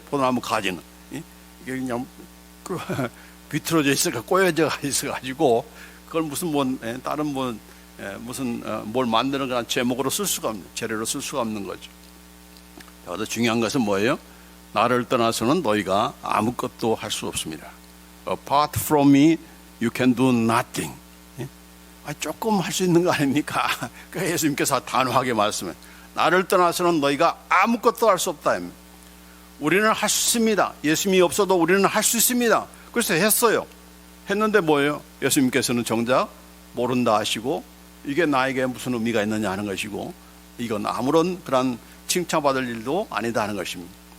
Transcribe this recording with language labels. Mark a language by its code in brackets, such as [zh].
[ko] 포도나무 가지는 이게 그냥 비틀어져 있어가 꼬여져 있어가지고 그걸 무슨 다른 무슨 뭘 만드는 그런 제목으로 쓸 수가 없는 재료로 쓸 수가 없는 거죠. 더 중요한 것은 뭐예요? 나를 떠나서는 너희가 아무것도 할 수 없습니다. [en] Apart from me, you can do nothing. [ko] 조금 할 수 있는 거 아닙니까? 그러니까 예수님께서 단호하게 말씀해요. 나를 떠나서는 너희가 아무것도 할 수 없다. 우리는 할 수 있습니다. 예수님이 없어도 우리는 할 수 있습니다. 그래서 했어요. 했는데 뭐예요? 예수님께서는 정작 모른다 하시고 이게 나에게 무슨 의미가 있느냐 하는 것이고 이건 아무런 그런 칭찬받을 일도 아니다 하는 것입니다.